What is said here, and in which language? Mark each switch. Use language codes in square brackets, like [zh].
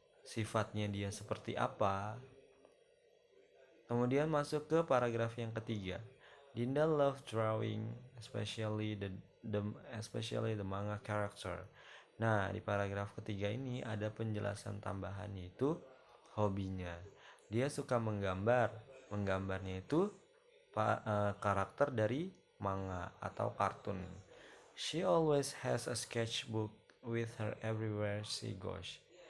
[id] sifatnya dia seperti apa. Kemudian masuk ke paragraf yang ketiga. [en] Dinda love drawing, especially the manga character. [id] Nah, di paragraf ketiga ini ada penjelasan tambahan, yaitu hobinya. Dia suka menggambar. Menggambarnya itu karakter dari manga atau kartun. [en] She always has a sketchbook with her everywhere she goes.